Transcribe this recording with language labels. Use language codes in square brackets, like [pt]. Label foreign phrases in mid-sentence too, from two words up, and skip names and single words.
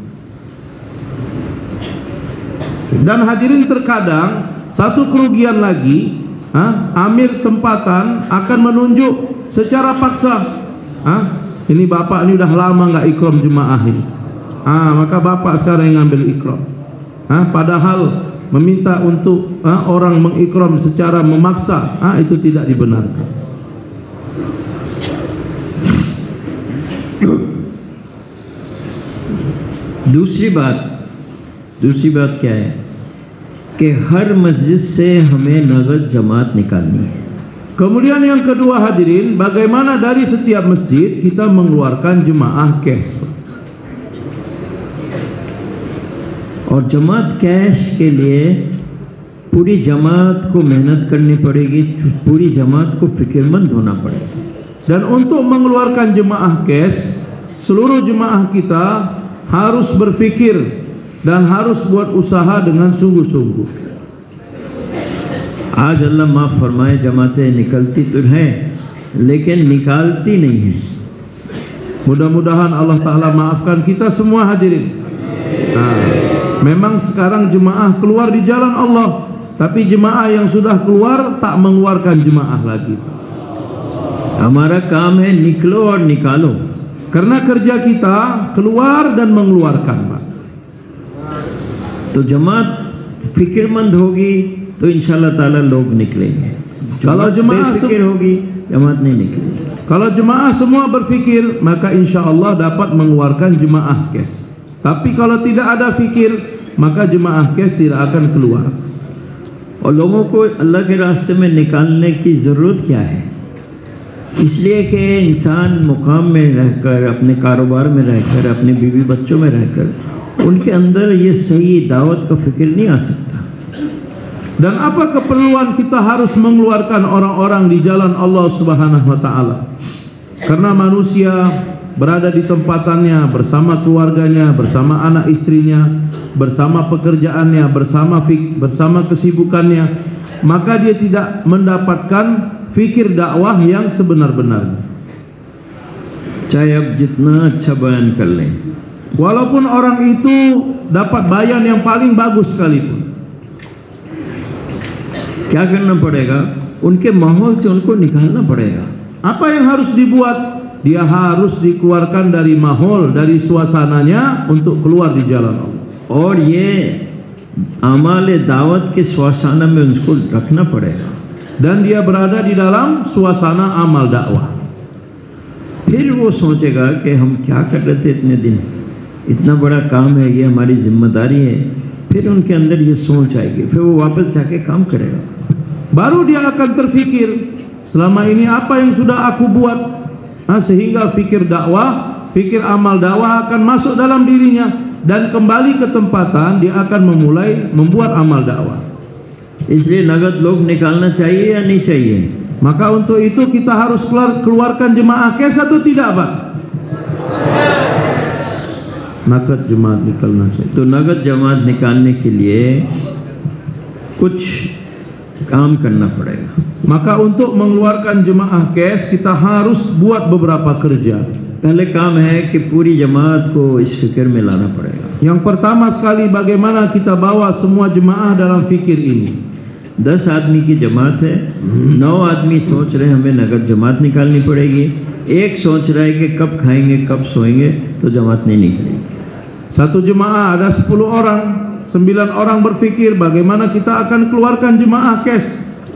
[id] Dan hadirin, terkadang satu kerugian lagi, amir tempatan akan menunjuk secara paksa, ini bapak ini udah lama nggak ikram jemaah ini, maka bapak sekarang yang ngambil ikram. Padahal meminta untuk orang mengikram secara memaksa, itu tidak dibenarkan. [hi] दूसरी बात क्या है कि हर मस्जिद से हमें नगद जमात निकालनी है. [id] Kemudian yang kedua hadirin, bagaimana dari setiap masjid kita mengeluarkan jemaah cash. [hi] और जमात कैश के लिए पूरी जमात को मेहनत करनी पड़ेगी, पूरी जमात को फिक्रमंद होना पड़ेगा. [id] Dan untuk mengeluarkan jemaah cash, seluruh jemaah kita harus berfikir dan harus buat usaha dengan sungguh-sungguh. [hi] आज अल्लाह माफ़ फरमाए, जमातें निकलती तो हैं लेकिन निकालती नहीं है. [id] Mudah-mudahan Allah Ta'ala maafkan kita semua hadirin. Memang sekarang jemaah keluar di jalan Allah, tapi jemaah yang sudah keluar tak mengeluarkan jemaah lagi. [hi] हमारा काम है निकलो और निकालो. [id] Karena kerja kita keluar dan mengeluarkan, Pak. [hi] तो जमात फिक्रमंद होगी तो [ar] إن شاء الله تعالى [hi] लोग निकलेंगे. [id] Kalau jemaah [hi] बेफिक्र होगी जमात नहीं निकलेगी. [id] Kalau jemaah semua berfikir, maka [ar] إن شاء الله [id] dapat mengeluarkan jemaah cash. Tapi kalau tidak ada fikir, maka jemaah cash tidak akan keluar. [hi] और लोगों को अल्लाह के रास्ते में निकालने की ज़रूरत क्या है? इसलिए कि इंसान मुकाम में रहकर, अपने कारोबार में रहकर, अपने बीवी बच्चों में रहकर, उनके अंदर ये सही दावत का फिक्र नहीं आ सकता. [id] Dan apa keperluan kita harus mengeluarkan orang-orang di jalan Allah [ar] سبحانه وتعالى? [id] Karena manusia berada di tempatannya bersama keluarganya, bersama anak istrinya, bersama pekerjaannya, bersama kesibukannya, maka dia tidak mendapatkan fikir dakwah yang sebenar-benarnya. [hi] चाहे अब जितना अच्छा बयान कर लें, [id] walaupun orang itu dapat bayan yang paling bagus sekalipun, [hi] क्या करना पड़ेगा? उनके माहौल से उनको निकालना पड़ेगा. [id] Apa yang harus dibuat? Dia harus dikeluarkan dari mahol, dari suasananya untuk keluar di jalan Allah. [hi] और ये आमाल दावत के सुआसाना में उनको रखना पड़ेगा. [id] Dan dia berada di dalam suasana amal dakwah. [hi] फिर वो सोचेगा कि हम क्या कर रहे थे इतने दिन, इतना बड़ा काम है, ये हमारी जिम्मेदारी है. फिर उनके अंदर ये सोच आएगी, फिर वो वापस जाके काम करेगा. [id] Baru dia akan terfikir, selama ini apa yang sudah aku buat, sehingga fikir dakwah, fikir amal dakwah akan masuk dalam dirinya, dan kembali ke tempatan dia akan memulai membuat amal dakwah. [hi] इसलिए नगद लोग निकालना चाहिए या नहीं चाहिए? [id] Maka untuk itu kita harus keluarkan jemaah cash atau tidak, Pak? [hi] नगद जमात निकलना चाहिए. तो नगद जमात निकालने के लिए कुछ काम करना पड़ेगा. [id] Maka untuk mengeluarkan jemaah cash kita harus buat beberapa kerja. [hi] पहले काम है कि पूरी जमात को इस फिक्र में लाना पड़ेगा. [id] Yang pertama sekali, bagaimana kita bawa semua jemaah dalam fikir ini. [hi] 10 आदमी की जमात है, 9 आदमी सोच रहे हैं हमें नगद जमात निकालनी पड़ेगी, एक सोच रहा है कि कब खाएंगे कब सोएंगे, तो जमात नहीं निकलेगी. [id] Satu jemaah ada 10 orang, 9 orang berpikir bagaimana kita akan keluarkan jemaah cash.